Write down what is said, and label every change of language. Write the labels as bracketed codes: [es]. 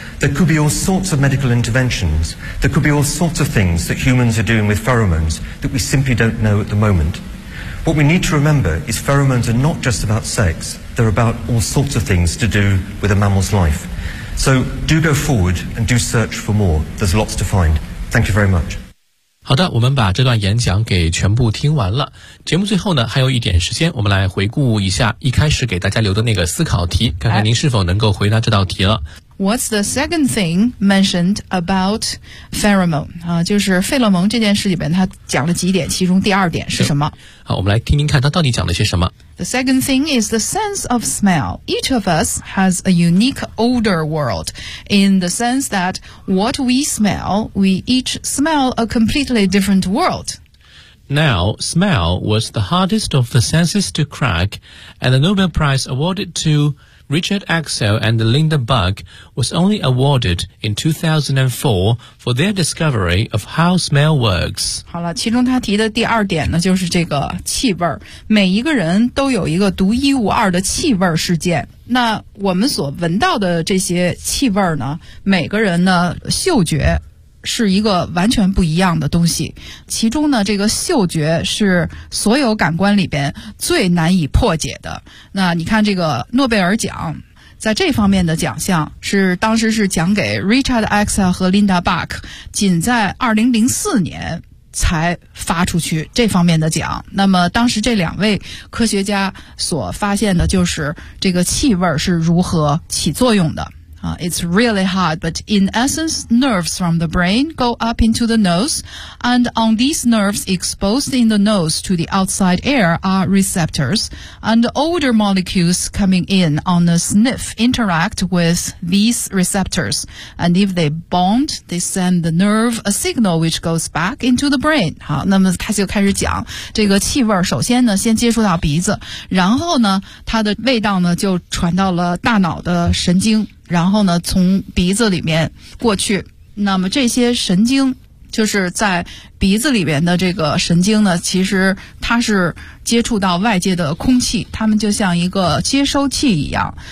[en] There could be all sorts of medical interventions. There could be all sorts of things that humans are doing with pheromones that we simply don't know at the moment. What we need to remember is pheromones are not just about sex. They're about all sorts of things to do with a mammal's life. So do go forward and do search for more. There's lots to find. Thank you very much. [zh] 好的，我们把这段演讲给全部听完了。节目最后呢，还有一点时间，我们来回顾一下一开始给大家留的那个思考题，看看您是否能够回答这道题了。 [en] What's the second thing mentioned about pheromone? [zh] 啊，就是费洛蒙这件事里边，他讲了几点，其中第二点是什么？好，我们来听听看他到底讲了些什么。 [en] The second thing is the sense of smell. Each of us has a unique odor world in the sense that what we smell, we each smell a completely different world. Now, smell was the hardest of the senses to crack, and the Nobel Prize awarded toRichard Axel and Linda Bug was only awarded in 2004 for their discovery of how smell works. [zh] 好了，其中他提的第二点呢，就是这个气味儿。每一个人都有一个独一无二的气味世界。那我们所闻到的这些气味呢，每个人呢，嗅觉是一个完全不一样的东西。其中呢，这个嗅觉是所有感官里边最难以破解的。那你看这个诺贝尔奖，在这方面的奖项是当时是奖给 Richard Axel 和 Linda Bach， 仅在2004年才发出去这方面的奖。那么当时这两位科学家所发现的就是这个气味是如何起作用的。 [en] It's really hard, but in essence, nerves from the brain go up into the nose, and on these nerves exposed in the nose to the outside air are receptors, and odor molecules coming in on a sniff interact with these receptors, and if they bond, they send the nerve a signal which goes back into the brain. [zh] 好，那么他就开始讲这个气味，首先呢，先接触到鼻子，然后呢，它的味道呢，就传到了大脑的神经。然后呢，从鼻子里面过去，那么这些神经就是在鼻子里面的这个神经呢，其实它是接触到外界的空气，它们就像一个接收器一样。